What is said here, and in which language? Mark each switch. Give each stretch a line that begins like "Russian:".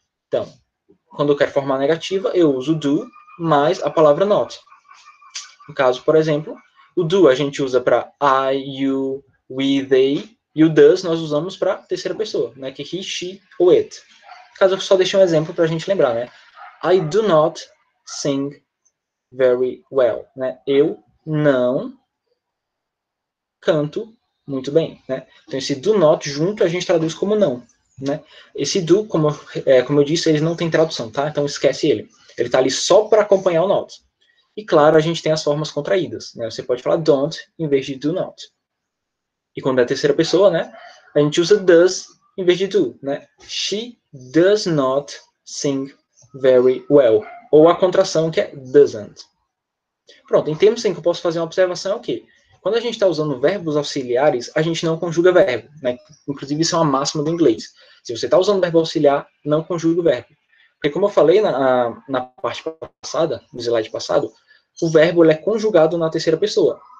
Portuguese: Então, quando eu quero formar a negativa, eu uso o do mais a palavra not. No caso, por exemplo, o do a gente usa para I, you, we, they, e o does nós usamos para terceira pessoa, né, que é he, she ou it. No caso, eu só deixei um exemplo para a gente lembrar, né?
English: I do not sing very well, né?
Portuguese: Eu não canto muito bem, né? Então, esse do not junto a gente traduz como não, né? Esse do, como eu disse, ele não tem tradução, tá? Então, esquece ele. Ele tá ali só para acompanhar o not. E, claro, a gente tem as formas contraídas, né? Você pode falar don't em vez de do not. E quando é a terceira pessoa, né? A gente usa does em vez de do, né?
English: She does not sing very well.
Portuguese: Ou a contração que é doesn't. Pronto, em termos em que eu posso fazer uma observação é o quê? Quando a gente está usando verbos auxiliares, a gente não conjuga verbo, né? Inclusive, isso é uma máxima do inglês. Se você está usando verbo auxiliar, não conjuga o verbo. Porque, como eu falei na parte passada, no slide passado, o verbo ele é conjugado na terceira pessoa.